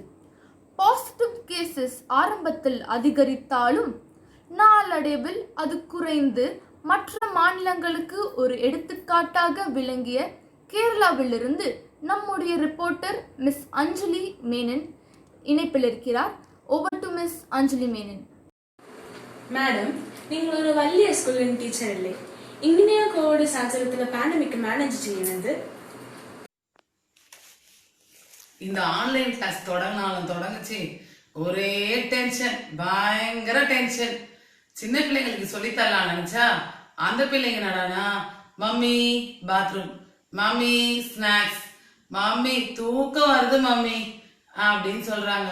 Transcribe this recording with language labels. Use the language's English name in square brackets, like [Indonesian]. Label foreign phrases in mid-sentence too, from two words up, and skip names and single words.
[English] positive cases [Tamil] ஆரம்பத்தில் அதிகரித்தாலும் நாளடைவில் அது குறைந்து மற்ற மாநிலங்களுக்கு ஒரு எடுத்துக்காட்டாக விளங்கிய கேரளாவிலிருந்து நம்முடைய ரிப்போர்ட்டர் மிஸ் அஞ்சலி மேனன் இணைப்பில் இருக்கிறார். [English] Over to Miss Anjali Menon. [Malayalam] മാഡം, നിങ്ങൾ ഒരു വലിയ സ്കൂളിൽ ടീച്ചർ അല്ലേ? ഇങ്ങനെയാ കോവിഡ് സാഹചര്യത്തിൽ [English] pandemic manage [Malayalam] ചെയ്യുന്നത്? [Tamil] இந்த [English] online class [Tamil] தொடங்குச்சு ஒரே டென்ஷன், பயங்கர டென்ஷன். சின்ன பிள்ளைங்களுக்கு சொல்லித்தரலாம் நினைச்சா அந்த பிள்ளைங்க என்னடானா [English] mummy bathroom, mummy snacks, [Tamil] மம்மி தூக்கம் வருது மம்மி அப்படின்னு சொல்றாங்க.